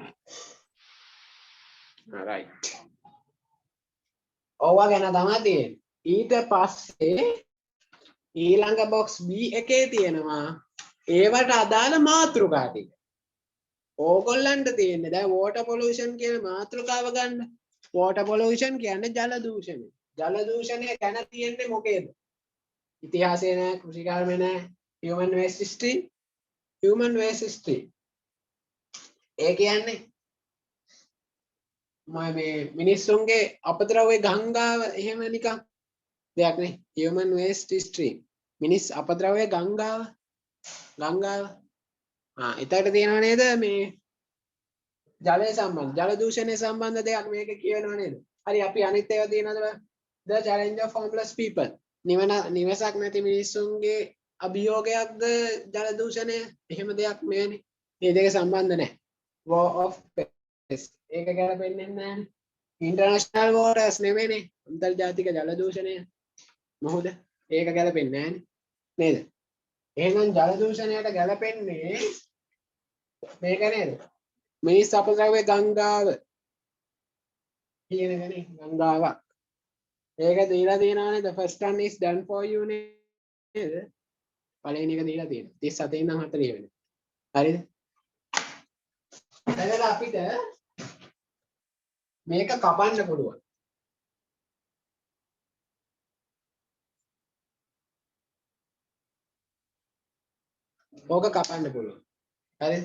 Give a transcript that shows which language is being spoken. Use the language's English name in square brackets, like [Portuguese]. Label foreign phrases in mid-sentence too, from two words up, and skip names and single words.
[Sinhala] right. ඕවා ගැන තමයි තියෙන්නේ. ඊට පස්සේ ඊළඟ box B එකේ තියෙනවා ඒවට අදාළ මාතෘකා ටික. ඕගොල්ලන්ට තියෙන්නේ දැන් [English] water pollution [Sinhala] කියන මාතෘකාව ගන්න. [English] water pollution [Sinhala] කියන්නේ ජල දූෂණය. ජල දූෂණය ගැන තියෙන්නේ මොකේද? ඉතිහාසය නෑ, කෘෂිකර්ම නෑ, [English] human waste stream. human waste stream. [Sinhala] ඒ කියන්නේ මේ මිනිස්සුන්ගේ අපද්‍රව්‍ය ගංගාව එහෙම නිකන් දෙයක් නේ. [English] human waste stream. [Sinhala] මිනිස් අපද්‍රව්‍ය ගංගාව. එතකොට තියෙනව නේද මේ ජලය සම්බන්ධ ජල දූෂණය සම්බන්ධ දෙයක් මේක කියවෙනව නේද? හරි අපි අනිත් ඒවා තියෙනවද? [English] The challenge of homeless people. [Sinhala] නිවසක් නැති මිනිස්සුන්ගේ අභියෝගයක්ද ජල දූෂණය? එහෙම දෙයක් නෙවෙයි. මේ දෙක සම්බන්ධ නැහැ. [English] War of Pest. [Sinhala] ඒක ගැලපෙන්නේ නැහැ. [English] International waters [Sinhala] නෙවෙයිනේ. අන්තර්ජාතික ජල දූෂණය. මොහොද? ඒක ගැලපෙන්නේ නැහැ නේද? එහෙනම් ජල දූෂණයට ගැලපෙන්නේ මේක නේද? මිනිස් අපද්‍රව්‍ය ගංගාව කියන එකනේ ගංගාවක්. ඒක දීලා තියෙනවානේ [English] the first one is done for you [Sinhala] නේද? පළවෙනි එක දීලා තියෙනවා 37 ඉඳන් 40 වෙනකම්. හරිද? එතකොට අපිට මේක කපන්න පුළුවන්. ඕක කපන්න පුළුවන්. හරිද?